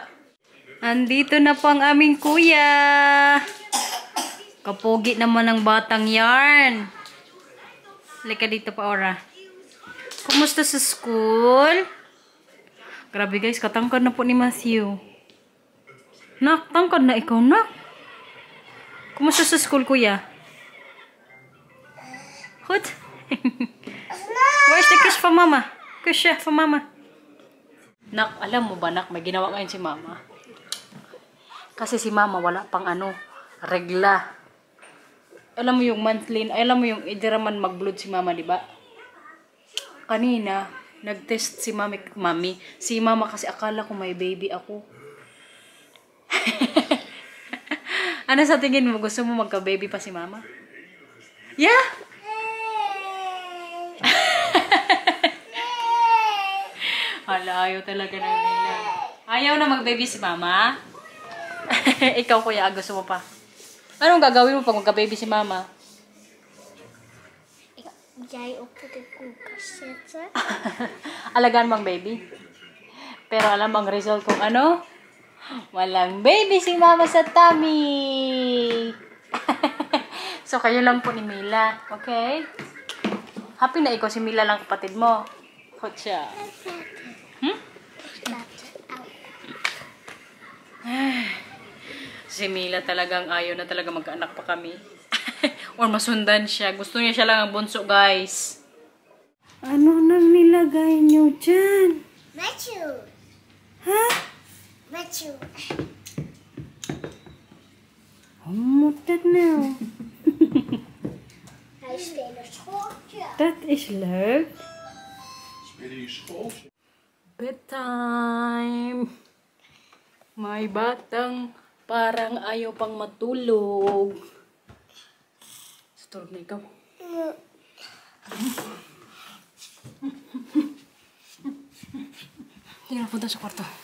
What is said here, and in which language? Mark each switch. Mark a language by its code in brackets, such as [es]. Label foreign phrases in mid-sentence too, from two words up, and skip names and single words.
[tl] Andito na po ang aming kuya. Kapogi naman ng batang yarn. Halika dito pa, Ora. Kumusta sa school? Grabe guys, katangkad na po ni Matthew. Nak, tangkad na ikaw, nak. Kumusta sa school, kuya? Hut? [en] Where's the kiss for mama? [tl] Kiss siya for mama. Nak, alam mo ba, nak, may ginawa ngayon si mama. Kasi si mama wala pang ano, regla. Alam mo yung monthly, alam mo yung idiraman mag-blood si mama, di ba? Kanina, nag-test si mami. Si mama kasi akala ko may baby ako. Ano sa tingin mo? Gusto mo magka-baby pa si mama? [en] Yeah? [tl] Hala, ayaw talaga na nila. Ayaw na mag-baby si mama? Ikaw kuya, gusto mo pa? Anong gagawin mo pag magka-baby si mama? [nl] Jij op de koelkast zetten. [tl] Alagaan mo ang baby. Pero alam ang result kung ano? Walang baby si mama sa tummy. So, kayo lang po ni Mila. Okay? Happy na ikaw si Mila lang kapatid mo. Hot siya. Si Mila talagang ayaw na talaga magkaanak pa kami. Or masundan siya. Gusto niya siya lang ang bunso, guys. Ano nang nilagay niyo dyan? Matthew. Ha? Matthew. Umutad na. [nl] Hij speelt een schooltje. [en] That is leuk. [nl] Spelen je schooltje? [en] Bedtime. [tl] May batang parang ayaw pang matulog. Tulog na ikaw. Hindi na punta sa kwarto.